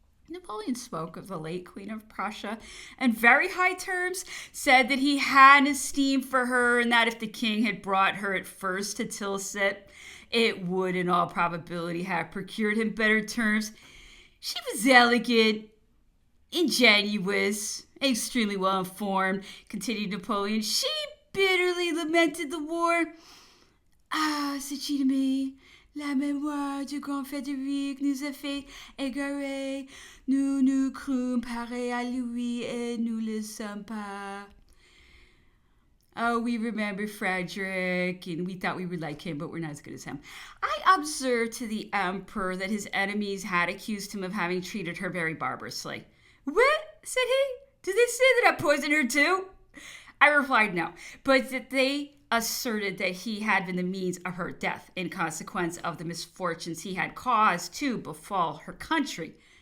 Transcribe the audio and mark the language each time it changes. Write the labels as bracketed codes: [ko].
[en] Napoleon spoke of the late Queen of Prussia in very high terms, said that he had an esteem for her, and that if the king had brought her at first to Tilsit, it would in all probability have procured him better terms. She was elegant, ingenuous, extremely well informed, continued Napoleon. She bitterly lamented the war. Ah, said she to me, [fr] la mémoire du grand Frédéric nous a fait égarer. Nous nous crûmes pareils à lui et nous le sommes pas. [en] Oh, we remember Frederick, and we thought we would like him, but we're not as good as him. I observed to the emperor that his enemies had accused him of having treated her very barbarously. What? Said he. Did they say that I poisoned her too? I replied no, but that they asserted that he had been the means of her death in consequence of the misfortunes he had caused to befall her country.